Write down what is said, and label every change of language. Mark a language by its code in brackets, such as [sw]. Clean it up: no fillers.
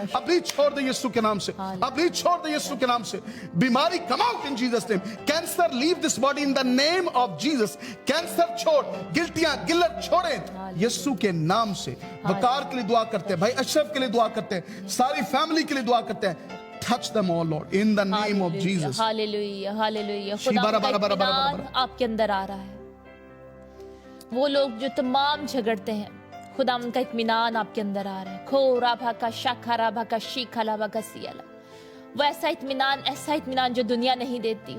[hi] अभी छोड़ दे यीशु के नाम से, अभी छोड़ दे यीशु के नाम से। [en] बीमारी come out in Jesus name, cancer leave this body in the name of Jesus. [hi] Cancer छोड़, गिल्टियां गिल्लत छोड़ें यीशु के नाम से। वकार के लिए दुआ करते हैं, भाई अशरफ के लिए दुआ करते हैं, सारी फैमिली के लिए दुआ करते हैं। [en] Touch them all, Lord, in the name of Jesus. [hi] Hallelujah, hallelujah. खुदा का इत्मीनान आपके अंदर आ रहा है। वो लोग जो तमाम झगड़ते हैं, खुदा उनका इत्मीनान आपके अंदर आ रहा है। खोरा भाका शाखरा भाका शीखला भाका सियाला, वो ऐसा इत्मीनान जो दुनिया नहीं देती।